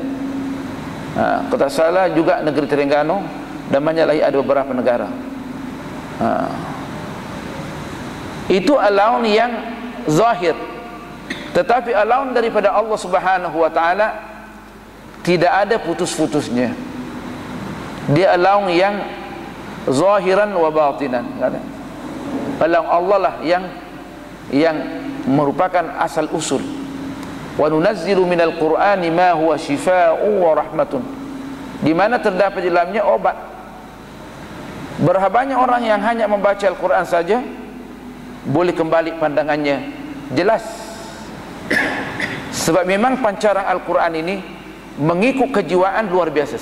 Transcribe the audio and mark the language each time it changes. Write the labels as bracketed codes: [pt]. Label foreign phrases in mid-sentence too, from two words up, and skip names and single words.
[ms] Kata salah juga negeri Terengganu, dan banyak lagi, ada beberapa negara. Itu allowance yang zahir. Tetapi allowance daripada Allah [ar] سبحانه وتعالى [ms] tidak ada putus-putusnya. Dia allowance yang [ar] ظاهرا وباطنا. [ms] Allowance Allah lah yang merupakan asal usul. [ar] وننزل من القرآن ما هو شفاء ورحمة. [ms] Di mana terdapat di dalamnya obat. Berapa banyak orang yang hanya membaca Al-Quran saja boleh kembali pandangannya jelas. Sebab memang pancaran Al-Quran ini mengikut kejiwaan luar biasa.